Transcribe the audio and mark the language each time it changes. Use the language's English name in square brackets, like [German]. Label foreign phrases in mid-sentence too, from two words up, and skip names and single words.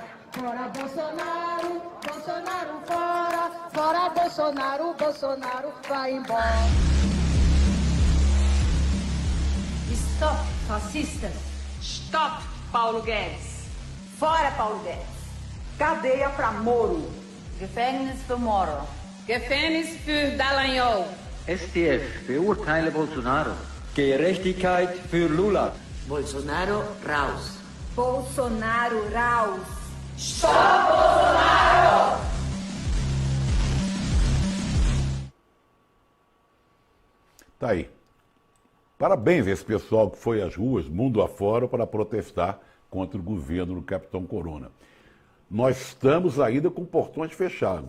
[Portuguese] Fora Bolsonaro, Bolsonaro fora, fora Bolsonaro, Bolsonaro vai embora. Stop, fascistas! Stop, Paulo Guedes! Fora, Paulo Guedes! Cadeia para Moro! [German] Gefängnis für Moro! Gefängnis für Dallagnol! STF, verurteile Bolsonaro. Gerechtigkeit für Lula. Bolsonaro raus! Bolsonaro raus! Stop Bolsonaro! [Portuguese] Tá aí. Parabéns a esse pessoal que foi às ruas, mundo afora, para protestar contra o governo do capitão Corona. Nós estamos ainda com portões fechados.